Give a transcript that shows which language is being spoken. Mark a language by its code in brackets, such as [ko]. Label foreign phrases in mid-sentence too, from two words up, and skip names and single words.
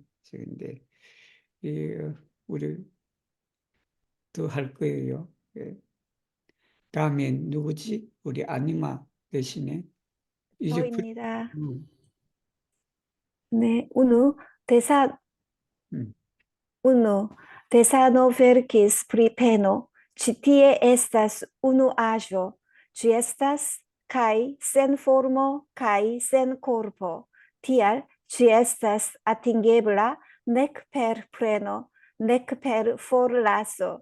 [ko] 그런데 우리 더 할 거예요. 예. 다음에 누구지? 우리 아니마 대신에 이제 저입니다. 음, 네, unu 대사 음. [eo] unu desano verkis pri peno, ci tie estas unu aĵo, ĝi estas kaj sen formo kaj sen korpo, tial ĝi estas atingebla nek per preno, nek per forlaso.